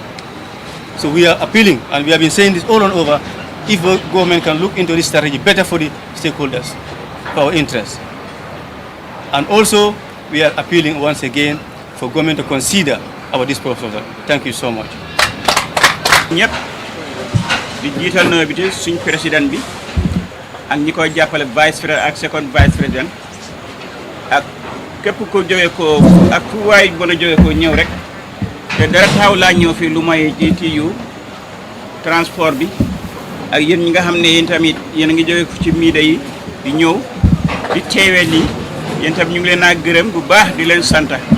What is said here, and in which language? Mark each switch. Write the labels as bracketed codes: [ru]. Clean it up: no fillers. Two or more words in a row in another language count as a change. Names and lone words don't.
[en] So we are appealing, and we have been saying this all and over, if the government can look into this strategy better for the stakeholders, for our interests. And also, we are appealing once again for government to consider this proposal. Thank you so much. [wo] ñëpp di jiital na bi te suñ président bi ak ñi koy jàppale [fr] vice président [wo] ak [fr] second vice président [wo] ak képp ko jógee ko ak fu waay mën a jógee ko ñëw rek te dara taxaw laa ñëw fii lu may GTU transport bi ak yéen ñi nga xam ne yéen tamit yéen a ngi jógee ci miide yi di ñëw di teewee lii yéen tam ñu ngi leen a gërëm bu baax di leen sant